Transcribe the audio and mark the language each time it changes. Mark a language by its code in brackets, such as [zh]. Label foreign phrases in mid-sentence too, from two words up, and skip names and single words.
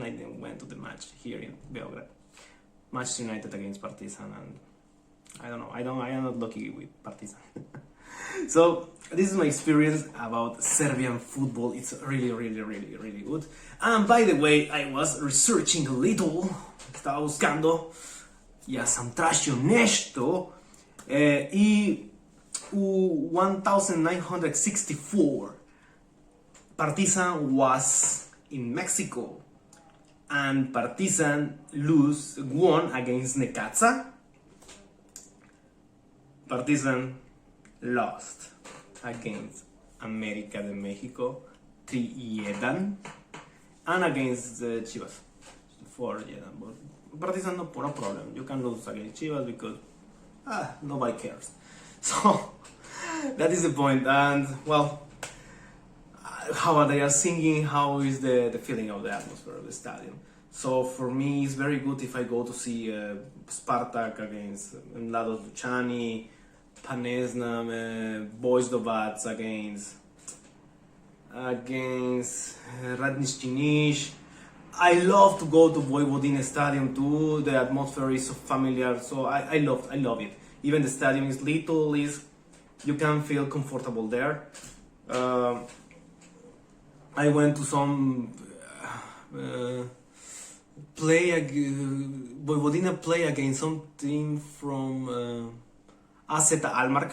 [en] I didn't went to the match here in Beograd. Manchester United against Partizan, and I don't know. I am not lucky with Partizan. So this is my experience about Serbian football. It's really good. And by the way, I was researching a little. [es] Estaba buscando. [sr] Ja sam tražio nešto I u [en] 1964 Partizan was in Mexico, and Partizan won against Necaxa. Partizan lost against América de México 3-1, and against Chivas 4-1. But Partizan no problem. You can lose against Chivas because nobody cares. So that is the point. And well, how they are singing, how is the feeling of the atmosphere of the stadium. So for me, it's very good if I go to see Spartak against Mladost Lučani, Panesnam, Boys Dovac against Radnički Niš. I love to go to Vojvodina Stadium too. The atmosphere is so familiar, so I love it. Even the stadium is little, you can feel comfortable there. I went to some Vojvodina play against some team from AZ Almark.